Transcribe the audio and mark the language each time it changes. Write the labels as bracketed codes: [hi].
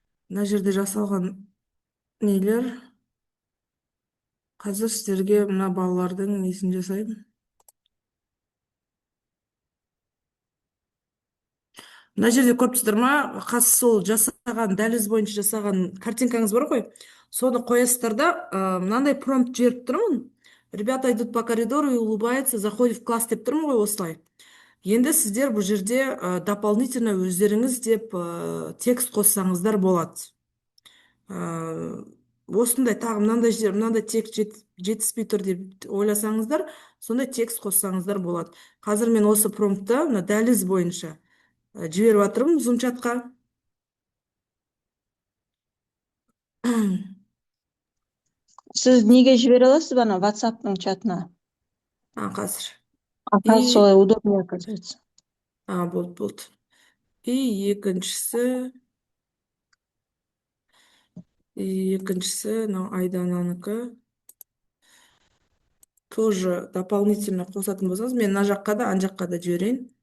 [kk] Мына жерде жасалған нелер. Қазір сіздерге мына балалардың несін жасаймын. Мына жерде көріп ма? Қазір сол жасаған, дәліз бойынша жасаған картинкаңыз бар ғой. Соны қоясыздар да, мынандай промпт жіберіп тұрмын. [ru] Ребята идут по коридору и улыбаются, заходит в класс [kk] деп тұрмын ғой осылай. Енді сіздер бұл жерде [ru] дополнительно [kk] өздеріңіз деп текст қоссаңыздар болады. Осындай тағы мынандай текст жетіспей тұр деп ойласаңыздар, сондай текст қоссаңыздар болады. Қазір мен осы промптты мына дәліз бойынша жіберіп жатырмын Zoom чатқа. Сіз неге жібере аласыз ба ана WhatsApp-ның чатына? Қазір. Қазір солай [ru] удобнее, оказывается. [kk] Болды. И екіншісі мынау Айдананікі. [ru] Тоже дополнительно [kk] қосатын болсаңыз, мен мына жаққа да, ана жаққа да жіберейін.